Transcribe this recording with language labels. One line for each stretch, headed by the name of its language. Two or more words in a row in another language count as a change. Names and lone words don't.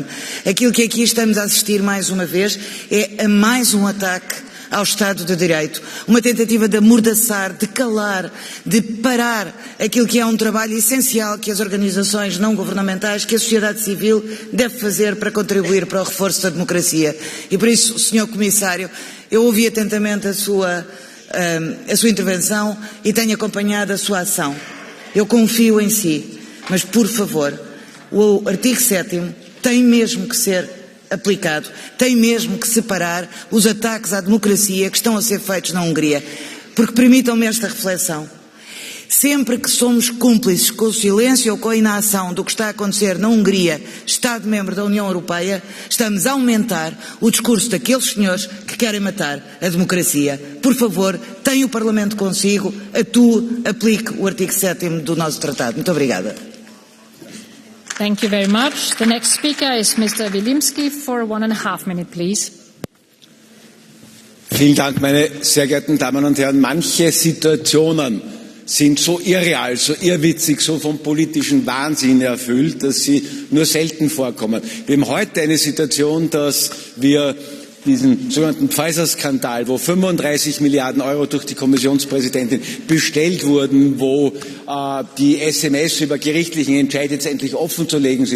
Portuguese: Aquilo que aqui estamos a assistir mais uma vez é a mais um ataque ao Estado de Direito, uma tentativa de amordaçar, de calar, de parar aquilo que é um trabalho essencial que as organizações não governamentais, que a sociedade civil deve fazer para contribuir para o reforço da democracia. E por isso, Sr. Comissário, eu ouvi atentamente a sua intervenção e tenho acompanhado a sua ação. Eu confio em si, mas por favor, o artigo 7º tem mesmo que ser aplicado, tem mesmo que separar os ataques à democracia que estão a ser feitos na Hungria. Porque permitam-me esta reflexão. Sempre que somos cúmplices com o silêncio ou com a inação do que está a acontecer na Hungria, Estado-membro da União Europeia, estamos a aumentar o discurso daqueles senhores que querem matar a democracia. Por favor, tenha o Parlamento consigo, atue, aplique o artigo 7º do nosso tratado. Muito obrigada.
English: Thank you very much. The next speaker is Mr. Wilimski for 1.5 minutes, please.
German: Vielen Dank, meine sehr geehrten Damen und Herren. Manche Situationen sind so irreal, so irrwitzig, so vom politischen Wahnsinn erfüllt, dass sie nur selten vorkommen. Wir haben heute eine Situation, dass wir diesen sogenannten Pfizer-Skandal, wo 35 Milliarden Euro durch die Kommissionspräsidentin bestellt wurden, wo die SMS über gerichtlichen Entscheid jetzt endlich offenzulegen sind.